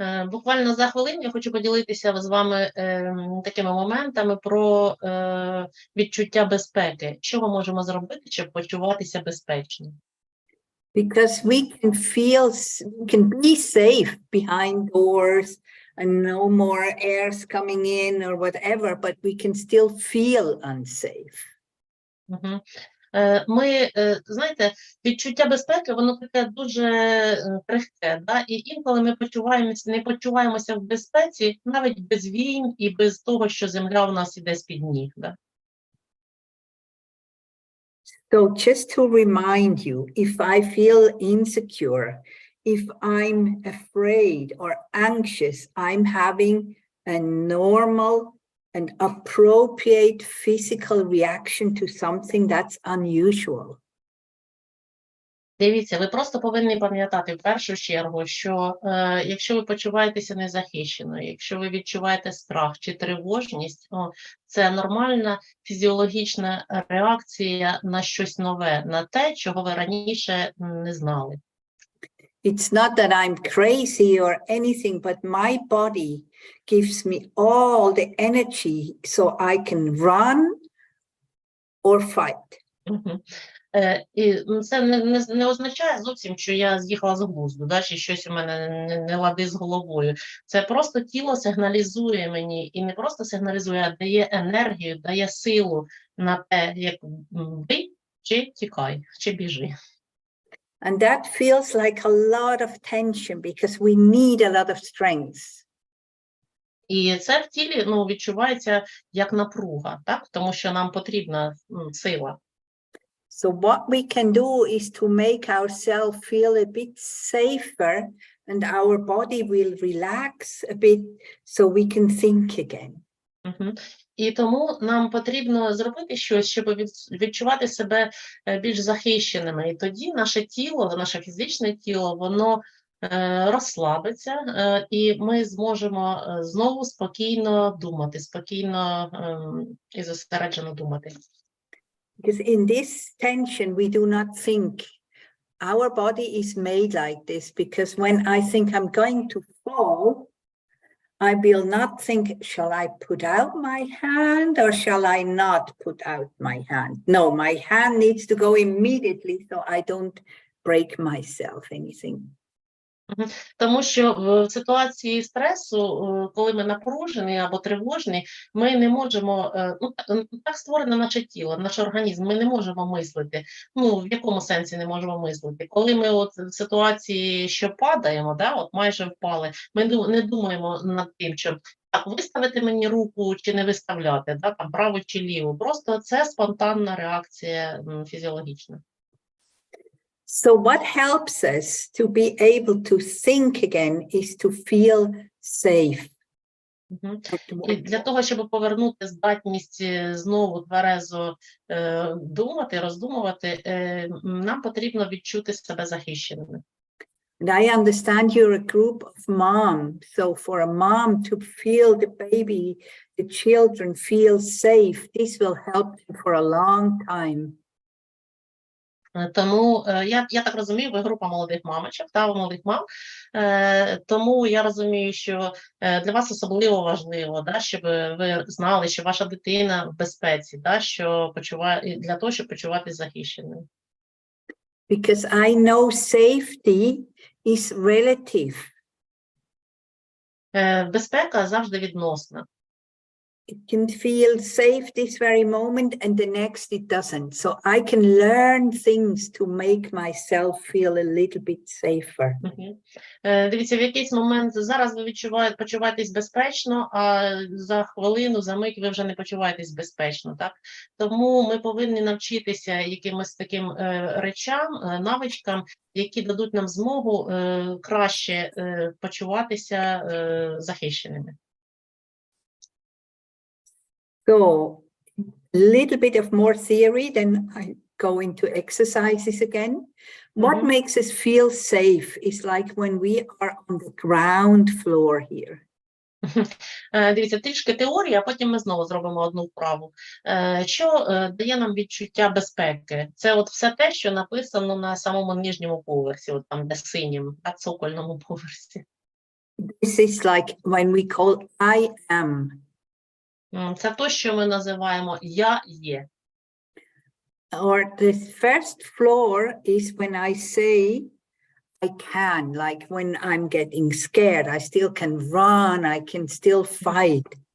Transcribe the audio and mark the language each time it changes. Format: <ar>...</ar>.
<uk>Буквально за хвилину я хочу поділитися з вами такими моментами про відчуття безпеки. Що ми можемо зробити, щоб почуватися безпечно?</uk> <en>Because we can be safe behind doors and no more airs coming in or whatever, but we can still feel unsafe.</en> <uk>Ми, знаєте, відчуття безпеки, воно таке дуже крихке, і інколи ми не почуваємося в безпеці навіть без війн і без того, що земля у нас іде з-під ніг.</uk> <en>So just to remind you, if I feel insecure, if I'm afraid or anxious, I'm having a normal and appropriate physical reaction to something that's unusual.</en> <uk>Дивіться, ви просто повинні пам'ятати в першу чергу, що якщо ви почуваєтеся незахищеною, якщо ви відчуваєте страх чи тривожність, це нормальна фізіологічна реакція на щось нове, на те, чого ви раніше не знали.</uk> <en>It's not that I'm crazy or anything, but my body gives me all the energy so I can run or fight. Мгм.</en> <uk>І це не означає зовсім, що я з'їхала з глузду, да, чи щось у мене не лади з головою. Це просто тіло сигналізує мені, і не просто сигналізує, а дає енергію, дає силу на те, як бий, чи тікай, чи біжи.</uk> <en>And that feels like a lot of tension because we need a lot of strength.</en> <uk>І це в тілі відчувається як напруга, так? Тому що нам потрібна сила.</uk> <en>So what we can do is to make ourselves feel a bit safer and our body will relax a bit so we can think again. Угу.</en> <uk>І тому нам потрібно зробити щось, щоб відчувати себе більш захищеними. І тоді наше тіло, наше фізичне тіло, воно розслабиться, і ми зможемо знову спокійно думати, спокійно і зосереджено думати.</uk> <en>Because in this tension, we do not think. Our body is made like this because when I think I'm going to fall, I will not think, shall I put out my hand or shall I not put out my hand? No, my hand needs to go immediately so I don't break myself anything.</en> <uk>Тому що в ситуації стресу, коли ми напружені або тривожні, ми не можемо, так створене наше тіло, наш організм, ми не можемо мислити. В якому сенсі не можемо мислити? Коли ми в ситуації, що падаємо, да, майже впали, ми не думаємо над тим, що так, виставити мені руку чи не виставляти, да, там, праву чи ліву. Просто це спонтанна реакція фізіологічна.</uk> <en>So what helps us to be able to think again is to feel safe.</en> <uk>І для того, щоб повернути здатність знову тверезо думати, роздумувати, нам потрібно відчути себе захищеними.</uk> <en>And I understand you're a group of moms. So for a mom to feel the baby, the children feel safe, this will help them for a long time.</en> <uk>Тому я так розумію, ви група молодих мамочок, молодих мам, тому я розумію, що для вас особливо важливо, да, щоб ви знали, що ваша дитина в безпеці, да, для того, щоб почуватися захищеною.</uk> <en>Because I know safety is relative.</en> <uk>Безпека завжди відносна.</uk> <en>It can feel safe this very moment and the next it doesn't. So I can learn things to make myself feel a little bit safer.</en> <uk>Дивіться, в якийсь момент зараз ви почуваєтесь безпечно, а за хвилину, за мить ви вже не почуваєтесь безпечно, так? Тому ми повинні навчитися якимось таким речам, навичкам, які дадуть нам змогу краще почуватися захищеними.</uk> <en>So a little bit of more theory, then I go into exercises again. What makes us feel safe is like when we are on the ground floor here.</en> <uk>Дивіться, трішки теорії, а потім ми знову зробимо одну вправу. Що дає нам відчуття безпеки? Це от все те, що написано на самому нижньому поверсі, от там, де синім, на цокольному поверсі.</uk> <en>This is like when we call I am.</en> <uk>Це те, що ми називаємо «я є».</uk> <en>Or the first floor is when I say I can, like when I'm getting scared, I still can run, I can still fight.</en>